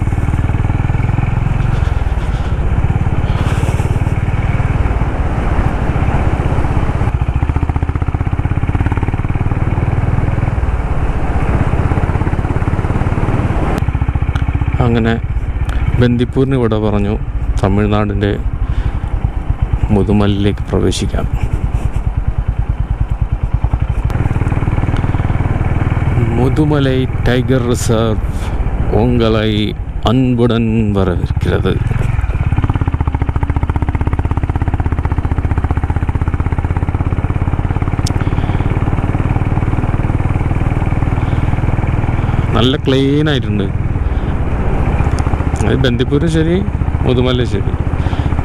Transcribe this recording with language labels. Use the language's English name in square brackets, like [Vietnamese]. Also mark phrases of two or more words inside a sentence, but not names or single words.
[Malayalam] അങ്ങനെ ബന്ദിപ്പൂരിന് ഇവിടെ പറഞ്ഞു തമിഴ്നാടിൻ്റെ മുതുമലയിലേക്ക് പ്രവേശിക്കാം. [Tamil] முதுமலை டைகர் ரிசர்வ் உங்களை அன்புடன் வரவேற்கிறது. [Malayalam] നല്ല ക്ലീൻ ആയിട്ടുണ്ട്. അത് ബന്ദിപ്പൂരും ശരി, മുതുമല ശരി.